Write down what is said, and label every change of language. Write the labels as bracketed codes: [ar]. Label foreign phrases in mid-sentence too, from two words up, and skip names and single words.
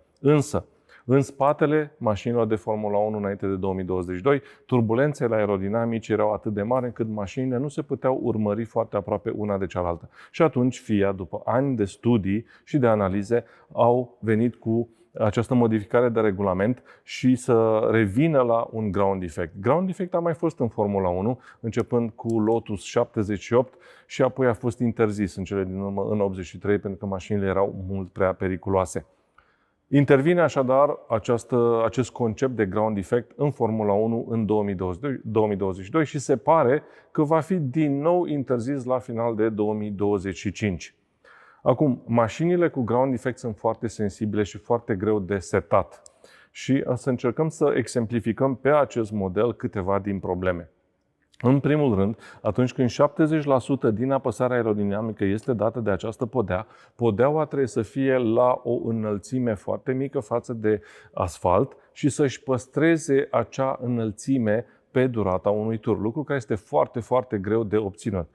[ro] Însă, în spatele mașinilor de Formula 1 înainte de 2022, turbulențele aerodinamice erau atât de mari încât mașinile nu se puteau urmări foarte aproape una de cealaltă. Și atunci FIA, după ani de studii și de analize, au venit cu această modificare de regulament și să revină la un [en] ground effect. Ground effect [ro] a mai fost în Formula 1, începând cu Lotus 78 și apoi a fost interzis în cele din urmă în 83 pentru că mașinile erau mult prea periculoase. Intervine așadar acest concept de [en] ground effect [ro] în Formula 1 în 2022 și se pare că va fi din nou interzis la final de 2025. Acum, mașinile cu [en] ground effect [ro] sunt foarte sensibile și foarte greu de setat și să încercăm să exemplificăm pe acest model câteva din probleme. În primul rând, atunci când 70% din apăsarea aerodinamică este dată de această podea, podeaua trebuie să fie la o înălțime foarte mică față de asfalt și să-și păstreze acea înălțime pe durata unui tur, lucru care este foarte, foarte greu de obținut.